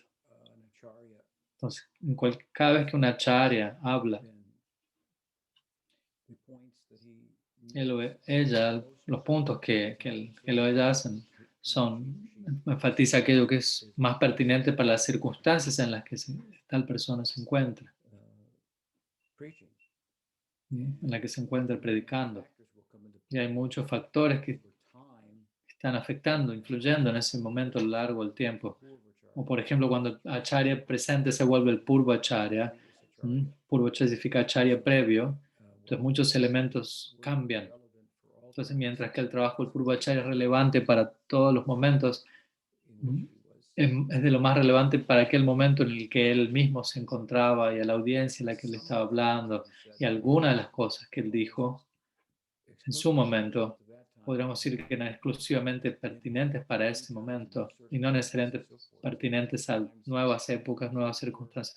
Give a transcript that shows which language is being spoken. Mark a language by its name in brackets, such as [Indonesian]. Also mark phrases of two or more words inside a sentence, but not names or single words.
[Spanish] Entonces, cada vez que una acharya habla, los puntos que ella hacen son, enfatiza aquello que es más pertinente para las circunstancias en las que tal persona se encuentra, ¿sí? En la que se encuentra predicando. Y hay muchos factores que están afectando, influyendo en ese momento a lo largo del tiempo. O por ejemplo, cuando el acharya presente se vuelve el [Sanskrit] purva acharya, purva acharya [Spanish] significa acharya previo, entonces muchos elementos cambian. Entonces, mientras que el trabajo del [Sanskrit] purva acharya [Spanish] es relevante para todos los momentos, ¿m? Es de lo más relevante para aquel momento en el que él mismo se encontraba y a la audiencia en la que él estaba hablando y algunas de las cosas que él dijo en su momento, podríamos decir que eran exclusivamente pertinentes para ese momento y no necesariamente pertinentes a nuevas épocas, nuevas circunstancias.